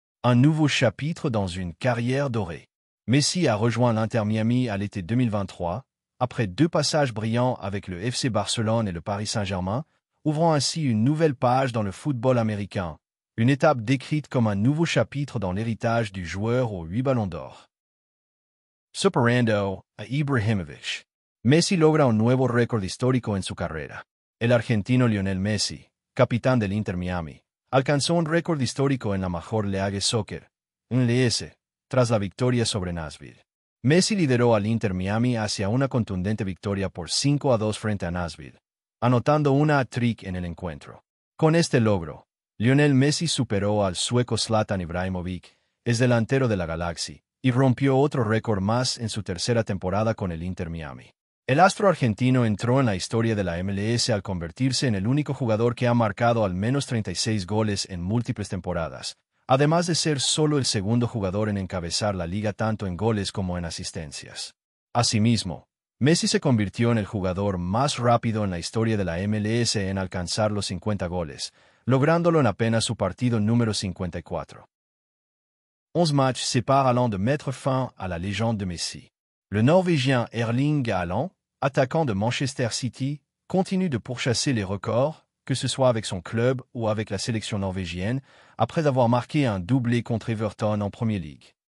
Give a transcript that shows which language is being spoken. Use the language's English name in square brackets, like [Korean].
[French] Un nouveau chapitre dans une carrière dorée. Messi a rejoint l'Inter Miami à l'été 2023, après 2 passages brillants avec le FC Barcelone et le Paris Saint-Germain, ouvrant ainsi une nouvelle page dans le football américain, une étape décrite comme un nouveau chapitre dans l'héritage du joueur aux 8 ballons d'or. [Spanish] Superando a Ibrahimovic. Messi logra un nuevo récord histórico en su carrera. El argentino Lionel Messi, capitán del Inter Miami, alcanzó un récord histórico en la Major League Soccer, MLS, tras la victoria sobre Nashville. Messi lideró al Inter Miami hacia una contundente victoria por 5-2 frente a Nashville, anotando una hat-trick en el encuentro. Con este logro, Lionel Messi superó al sueco Zlatan Ibrahimovic, ex delantero de la Galaxy, y rompió otro récord más en su tercera temporada con el Inter Miami. El astro argentino entró en la historia de la MLS al convertirse en el único jugador que ha marcado al menos 36 goles en múltiples temporadas, además de ser solo el segundo jugador en encabezar la liga tanto en goles como en asistencias. Asimismo, Messi se convirtió en el jugador más rápido en la historia de la MLS en alcanzar los 50 goles, lográndolo en apenas su partido número 54. [French] 11 matchs séparent allant de mettre fin à la légende de Messi. Le Norvégien Erling Haaland, attaquant de Manchester City, continue de pourchasser les records, que ce soit avec son club ou avec la sélection norvégienne, après avoir marqué un doublé contre Everton en Premier League.